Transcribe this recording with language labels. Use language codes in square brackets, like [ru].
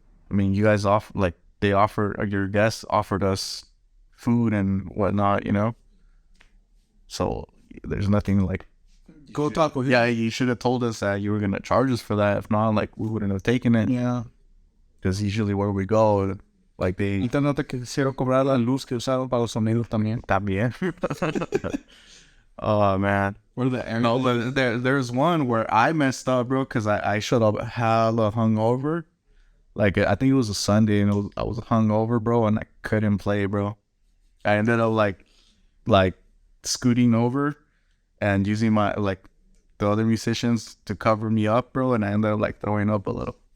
[en] I mean, you guys your guests offered us food and whatnot, you know. So there's nothing like. Go talk with him. Yeah, you should have told us that you were gonna charge us for that. If not, like, we wouldn't have taken it. Yeah. Because usually where we go, like they [es] Ahorita no te quisieron cobrar la luz que usaron para los sonidos también. [en] también. Oh man. Or the air. No, but there's one where I messed up, bro, because I showed up hella hungover. Like I think it was a Sunday, and I was hungover, bro, and I couldn't play, bro. I ended up like scooting over and using my the other musicians to cover me up, bro, and I ended up like throwing up a little.